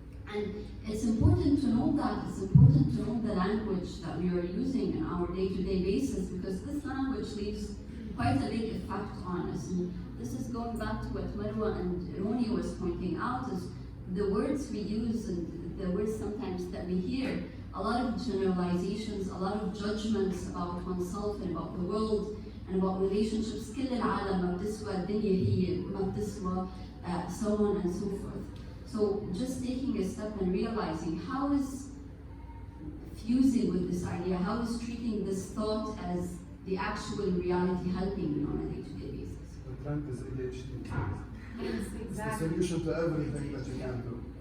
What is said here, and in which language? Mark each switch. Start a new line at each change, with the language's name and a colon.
English: And it's important to know that. It's important to know the language that we are using in our day-to-day basis, because this language leaves quite a big effect on us. And this is going back to what Marwa and Roni was pointing out, is the words we use and the words sometimes that we hear, a lot of generalizations, a lot of judgments about oneself and about the world and about relationships.
Arabic: كل العالم ما بتسوى الدنيا هي ما بتسوى
English: so on and so forth. So just taking a step and realizing how is fusing with this idea, how is treating this thought as the actual reality helping you on a day-to-day basis. The trend is ADHD. Yes, It's exactly. the solution to everything that you can do.